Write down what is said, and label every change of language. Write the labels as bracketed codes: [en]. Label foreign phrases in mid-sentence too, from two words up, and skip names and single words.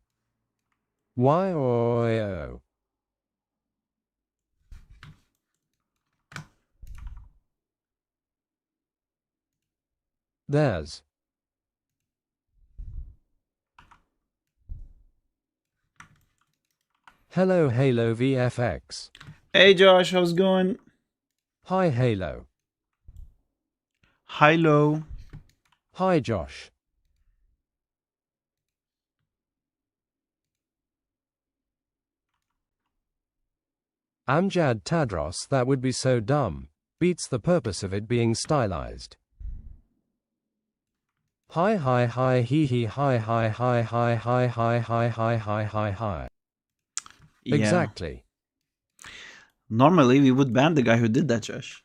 [en] Why or There's. Hello Halo VFX. Hey Josh, how's it going? Hi Halo. Hilo. Hi Josh. Amjad Tadros, that would be so dumb. Beats the purpose of it being stylized. Hi hi hi hee hee hi hi hi hi hi hi hi hi hi hi hi. Yeah. Exactly. Normally we would ban the guy who did that, Josh.